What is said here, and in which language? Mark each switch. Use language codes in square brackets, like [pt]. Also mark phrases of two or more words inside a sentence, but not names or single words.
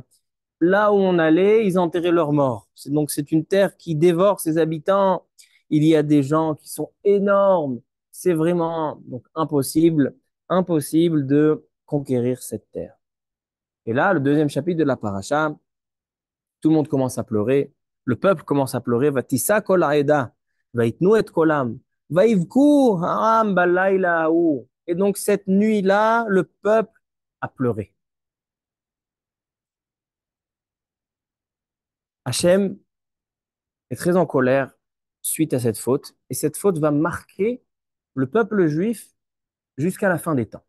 [fr] Là où on allait, ils enterraient leurs morts. Donc c'est une terre qui dévore ses habitants. Il y a des gens qui sont énormes. C'est vraiment donc impossible de conquérir cette terre. Et là, le deuxième chapitre de la paracha, tout le monde commence à pleurer. Le peuple commence à pleurer. [he] ותשא כל העדה ויתנו את קולם ויבכו העם בלילה ההוא. [fr] Et donc cette nuit-là, le peuple a pleuré. Hachem est très en colère suite à cette faute, et cette faute va marquer le peuple juif jusqu'à la fin des temps.